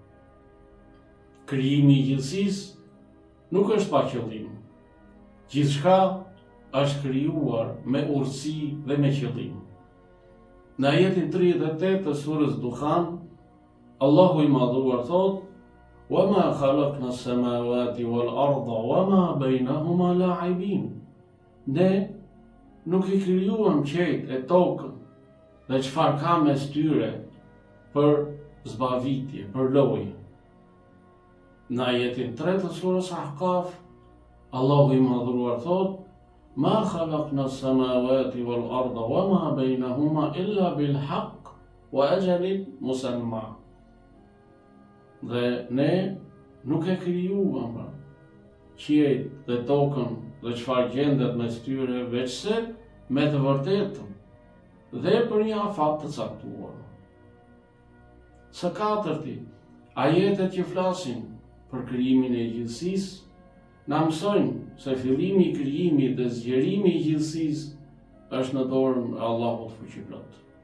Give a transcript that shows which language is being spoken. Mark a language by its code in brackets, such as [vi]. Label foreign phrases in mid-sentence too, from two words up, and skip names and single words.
[sq] Krijimi i gjithësisë nuk është pa qëllim. Gjithçka është krijuar me urtësi dhe me qëllim. Në ajetin 38 të surës Dukhan, Allahu i madhuar thot: [ar] "وما خلقنا السماوات والأرض وما بينهما لاعبين." [sq] Ne nuk i krijuam qejt e tokën dhe çfarë ka mes tyre për zbavitje, për lojë. Në ajetin 3 të surës Ahqaf, Allahu i madhruar thot: [ar] "ما خلقنا السماوات والأرض وما بينهما إلا بالحق وأجل مسمى." [sq] Dhe ne nuk e krijuam qiejt dhe tokën dhe çfarë gjendet mes tyre veçse me të vërtetën dhe për një afat të caktuar. Së katërti, ajetet që flasin për krijimin e gjithësisë na mësojnë se fillimi i krijimit dhe zgjerimi i gjithësisë është në dorën e Allahut fuqiplot.